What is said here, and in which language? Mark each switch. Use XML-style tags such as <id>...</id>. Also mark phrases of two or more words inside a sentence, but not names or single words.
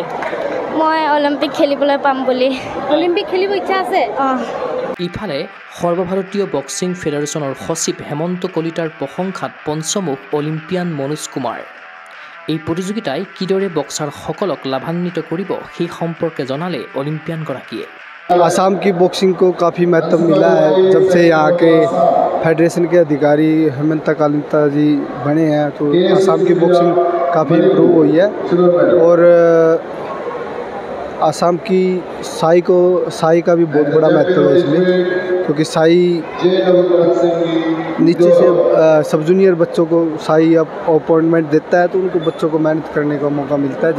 <as>মই অলিম্পিক খেলিবলৈ পাম বুলি। অলিম্পিক খেলিব ইচ্ছা আছে। ইফালে সৰ্বভাৰতীয় বক্সিং ফেডাৰেশ্যনৰ সচিব হেমন্ত কলিতাৰ প্ৰশংসাত পঞ্চমুখ অলিম্পিয়ান মনোজ কুমাৰ। এই প্ৰতিযোগিতাই কিদৰে বক্সাৰসকলক লাভান্বিত কৰিব সেই সম্পৰ্কে জনালে অলিম্পিয়ানগৰাকীয়ে।</as> <hi>आसाम की बॉक्सिंग को काफ़ी महत्व मिला है जब से यहाँ के फेडरेशन के अधिकारी हेमंत कलिता जी बने हैं, तो आसाम की बॉक्सिंग काफ़ी इम्प्रूव हुई है। और आसाम की साई का भी बहुत बड़ा महत्व है इसमें, क्योंकि साई नीचे से</hi> <en>sub junior</en> <hi>बच्चों को साई अब अपॉइंटमेंट देता है, तो उनको बच्चों को मेहनत करने का मौका मिलता है।</hi>